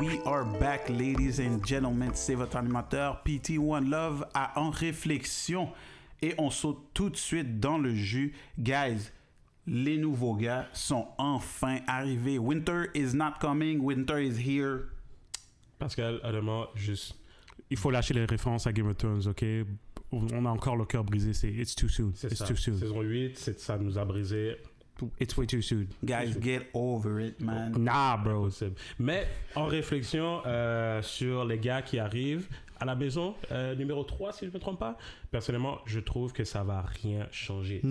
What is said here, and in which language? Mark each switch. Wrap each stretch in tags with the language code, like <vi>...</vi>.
<en>Ladies and gentlemen,</en> <fr>c'est votre animateur PT1 Love à En Réflexion et on saute tout de suite dans le jus. Guys, les nouveaux gars sont enfin arrivés.</fr> <en>Winter is not coming, winter is here.</en> <fr>Pascal, honnêtement, juste, il faut lâcher les références à Game of Thrones, ok? On a encore le cœur brisé, c'est</fr> <en>It's too soon.</en> <fr>C'est</fr> <en>It's</en> <fr>ça.</fr> <en>too soon.</en> <fr>Saison 8, ça nous a brisé.</fr> <en>It's way too soon. Guys, get over it, man. Nah, bro.</en> <fr>Impossible. Mais en réflexion sur les gars qui arrivent à la maison, numéro 3, si je ne me trompe pas, personnellement, je trouve que ça va rien changer.</fr>